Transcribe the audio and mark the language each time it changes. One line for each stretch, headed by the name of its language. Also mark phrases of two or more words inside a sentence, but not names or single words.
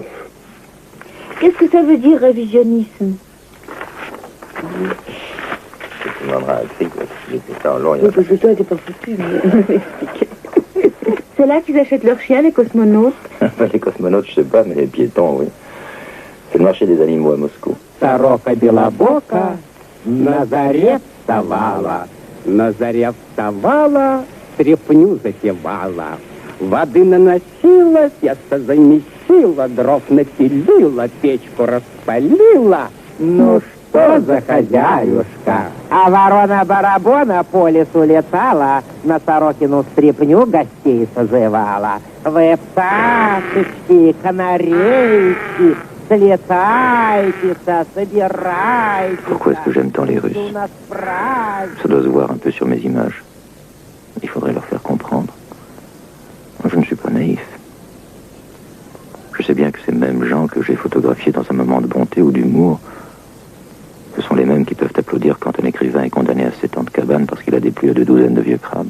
French: Qu'est-ce que ça veut dire, révisionnisme? Tu demanderas à Crick, il était en long. Oui, parce que toi, t'es pas foutu, mais m'expliquer. C'est là qu'ils achètent leurs chiens, les cosmonautes? Les cosmonautes, je sais pas, mais les piétons, oui. C'est le marché des animaux à Moscou.
Russian: Сорока белобока на заре вставала, на заре вставала, стряпню запевала, воды наносила, тесто замесила, дров напилила, печку распалила. Ну что за хозяюшка? А ворона-барабона по лесу летала, на Сорокину стряпню гостей созывала. Вы пташечки, канарейки, слетайте-то, собирайтесь.
French: Pourquoi est-ce que j'aime tant les Russes?
Russian: У нас праздник.
French: Ça doit se voir un peu sur mes images. Il faudrait leur faire comprendre. Je ne suis pas naïf. Je sais bien que ces mêmes gens que j'ai photographiés dans un moment de bonté ou d'humour, ce sont les mêmes qui peuvent applaudir quand un écrivain est condamné à 7 ans de cabane parce qu'il a déplu à 2 douzaines de vieux crabes.